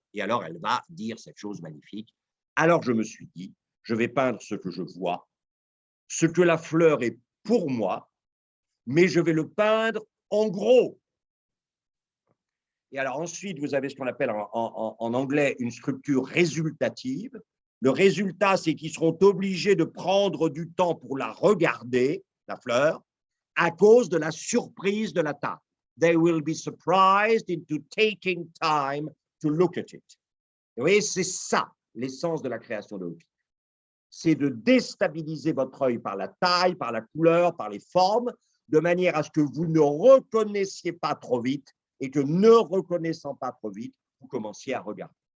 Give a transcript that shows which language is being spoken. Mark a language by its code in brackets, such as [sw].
[fr] Et alors, elle va dire cette chose magnifique. Alors, je me suis dit, je vais peindre ce que je vois, ce que la fleur est pour moi, mais je vais le peindre en gros. Et alors ensuite, vous avez ce qu'on appelle en anglais une structure résultative. Le résultat, c'est qu'ils seront obligés de prendre du temps pour la regarder, la fleur, à cause de la surprise de la taille. [en] They will be surprised into taking time to look at it. [fr] Vous voyez, c'est ça l'essence de la création de Hopi. C'est de déstabiliser votre œil par la taille, par la couleur, par les formes, de manière à ce que vous ne reconnaissiez pas trop vite et que, ne reconnaissant pas trop vite, vous commenciez à regarder.